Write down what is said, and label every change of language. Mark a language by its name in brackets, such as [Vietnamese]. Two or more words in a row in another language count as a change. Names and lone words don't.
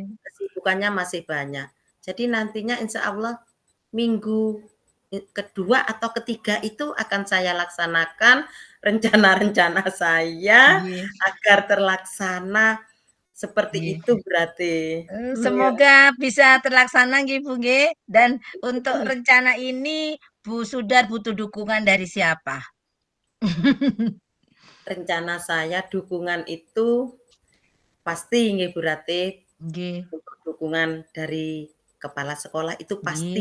[Indonesian] kesibukannya masih banyak. Jadi nantinya insya Allah minggu kedua atau ketiga itu akan saya laksanakan rencana-rencana saya [Javanese] Nggih, [Indonesian] agar terlaksana seperti [Javanese] nggih. [Indonesian] itu berarti. Iya. Semoga bisa terlaksana nggih, Bu, nggih. Dan untuk rencana ini Bu Sudar butuh dukungan dari siapa? Rencana saya dukungan itu pasti nggih Bu Rati, [Javanese] Nggih, [Indonesian] untuk dukungan dari kepala sekolah itu pasti,